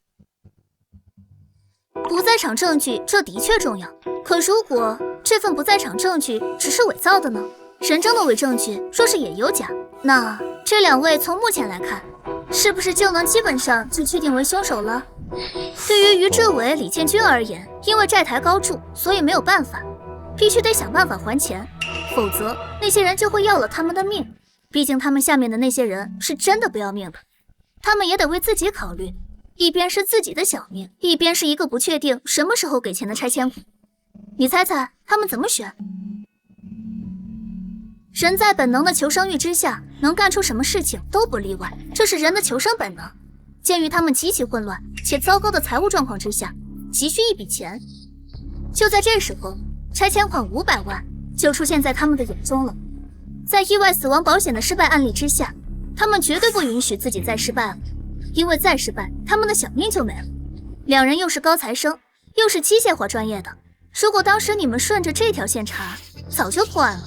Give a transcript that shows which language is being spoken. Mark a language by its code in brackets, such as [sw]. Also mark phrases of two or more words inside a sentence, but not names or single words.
[zh] 不在場證據這的確重要，可如果這份不在場證據只是偽造的呢？人證的偽證據若是也有假，那這2位從目前來看，是不是就能基本上就確定為兇手了？對於於志偉、李建軍而言，因為債台高築，所以沒有辦法，必須得想辦法還錢，否則那些人就會要了他們的命。畢竟他們下面的那些人是真的不要命的，他們也得為自己考慮，一邊是自己的小命，一邊是一個不確定什麼時候給錢的拆遷款。你猜猜他們怎麼選？人在本能的求生欲之下，能幹出什麼事情都不例外，這是人的求生本能。鑑於他們極其混亂且糟糕的財務狀況之下，急需一筆錢。就在這時候，拆遷款500萬就出現在他們的眼中了。在意外死亡保險的失敗案例之下，他們絕對不允許自己再失敗了，因為再失敗，他們的小命就沒了。2人又是高材生，又是機械化專業的，如果當時你們順着這條線查，早就破案了。